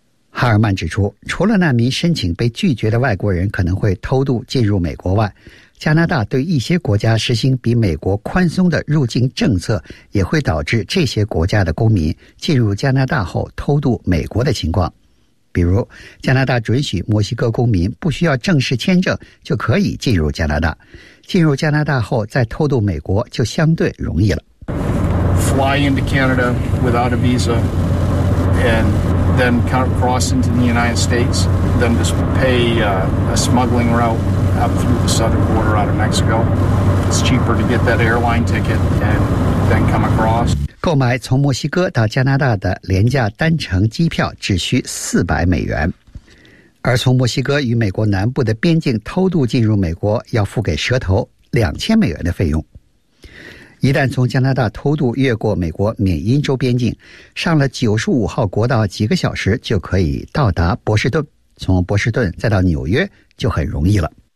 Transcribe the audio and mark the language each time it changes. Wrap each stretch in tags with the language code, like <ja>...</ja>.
<zh>哈尔曼指出，除了难民申请被拒绝的外国人可能会偷渡进入美国外，加拿大对一些国家实行比美国宽松的入境政策，也会导致这些国家的公民进入加拿大后偷渡美国的情况。比如，加拿大准许墨西哥公民不需要正式签证就可以进入加拿大，进入加拿大后再偷渡美国就相对容易了。</zh> <en>Fly into Canada without a visa and then cross into the United States, then just pay a smuggling route up through the southern border out of Mexico. It's cheaper to get that airline ticket and then come across.</en> <zh>购买从墨西哥到加拿大的廉价单程机票只需$400，而从墨西哥与美国南部的边境偷渡进入美国要付给蛇头$2000的费用。一旦从加拿大偷渡越过美国缅因州边境，上了95号国道几个小时就可以到达波士顿，从波士顿再到纽约就很容易了。</zh>